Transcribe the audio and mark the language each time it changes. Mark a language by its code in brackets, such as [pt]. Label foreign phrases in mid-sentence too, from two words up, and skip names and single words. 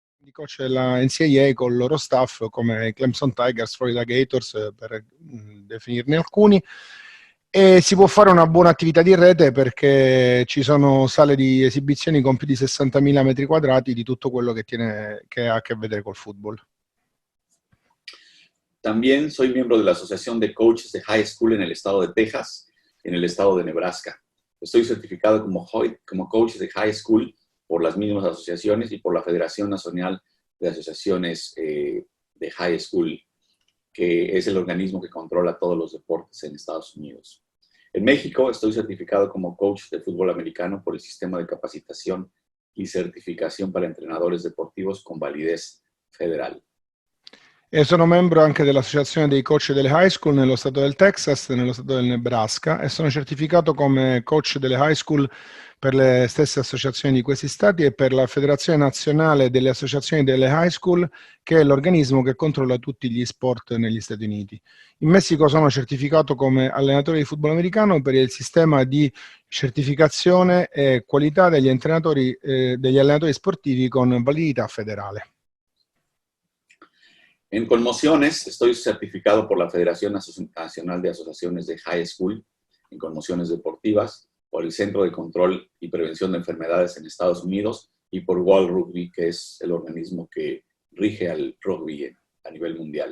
[it] di coach della NCAA con il loro staff, come Clemson Tigers, Florida Gators, per definirne alcuni. E si può fare una buona attività di rete perché ci sono sale di esibizioni con più di 60.000 metri quadrati di tutto quello che ha a che vedere col football. [es] También soy miembro de la Asociación de Coaches de [en] High School [es] en el estado de Texas, en el estado de Nebraska. Estoy certificado como coach de [en] high school [es] por las mismas asociaciones y por la Federación Nacional de Asociaciones de [en] High School, [es] que es el organismo que controla todos los deportes en Estados Unidos. En México estoy certificado como coach de fútbol americano por el Sistema de Capacitación y Certificación para Entrenadores Deportivos con validez federal. [it] E sono membro anche dell'Associazione dei Coach delle [en] High School [it] nello stato del Texas e nello stato del Nebraska e sono certificato come coach delle [en] high school [it] per le stesse associazioni di questi stati e per la Federazione Nazionale delle Associazioni delle [en] High School, [it] che è l'organismo che controlla tutti gli sport negli Stati Uniti. In Messico sono certificato come allenatore di football americano per il sistema di certificazione e qualità degli allenatori sportivi con validità federale. [es] En conmociones, estoy certificado por la Federación Nacional de Asociaciones de [en] High School [es] en conmociones deportivas, por el Centro de Control y Prevención de Enfermedades en Estados Unidos y por World Rugby, que es el organismo que rige al rugby a nivel mundial.